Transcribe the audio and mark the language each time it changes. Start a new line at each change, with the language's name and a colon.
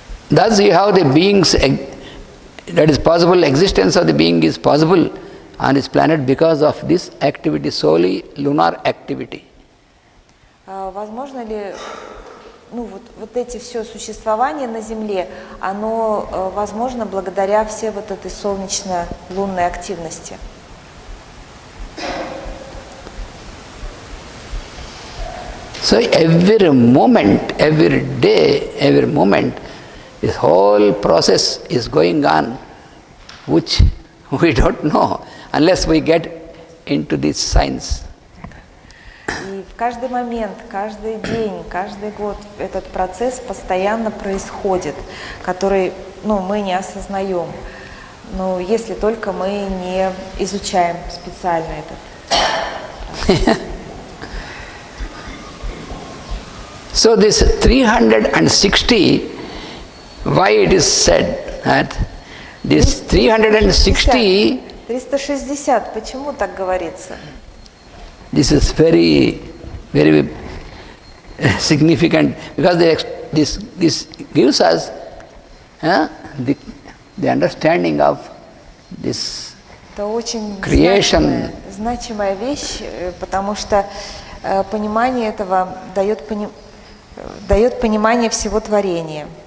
English: Thus you have the beings, that is possible, existence of the being is possible on this planet because of this activity, solely lunar activity.
Russian: Возможно ли, вот эти все существование на Земле, оно возможно благодаря всей вот этой солнечно-лунной активности?
English: So every moment, every day, every moment, this whole process is going on, which we don't know unless we get into this science.
Russian: И в каждый момент, каждый день, каждый год этот процесс постоянно происходит, который мы не осознаем. Ну, если только мы не изучаем специально этот.
English: So this 360, why it is said that this 360,
Russian: 360, почему так говорится?
English: this is very, very significant, because this gives us the understanding of this
Russian: Это очень
English: creation.
Russian: значимая вещь, потому что понимание этого дает понимание всего творения.